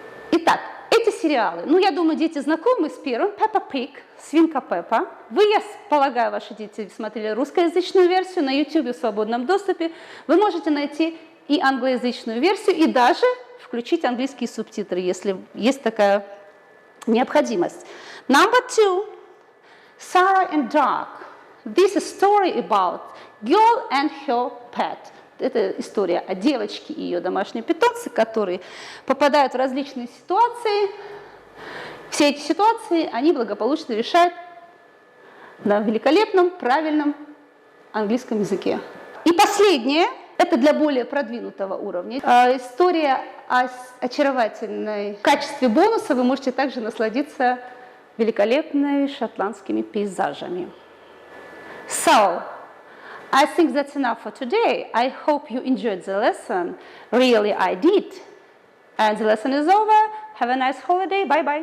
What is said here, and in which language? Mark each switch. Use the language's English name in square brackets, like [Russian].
[Russian] Итак, эти сериалы, я думаю, дети знакомы с первым, Peppa Pig, свинка Пеппа. Вы, я полагаю, ваши дети смотрели русскоязычную версию на YouTube в свободном доступе. Вы можете найти и англоязычную версию, и даже включить английские субтитры, если есть такая необходимость. [English] Number 2, Sarah and Doug. This is a story about girl and her pet. [Russian] Это история о девочке и ее домашнем питомце, которые попадают в различные ситуации. Все эти ситуации они благополучно решают на великолепном, правильном английском языке. И последнее, это для более продвинутого уровня. История о очаровательной качестве бонуса. Вы можете также насладиться великолепными шотландскими пейзажами. [English] So, I think that's enough for today. I hope you enjoyed the lesson. Really, I did. And the lesson is over. Have a nice holiday. Bye-bye.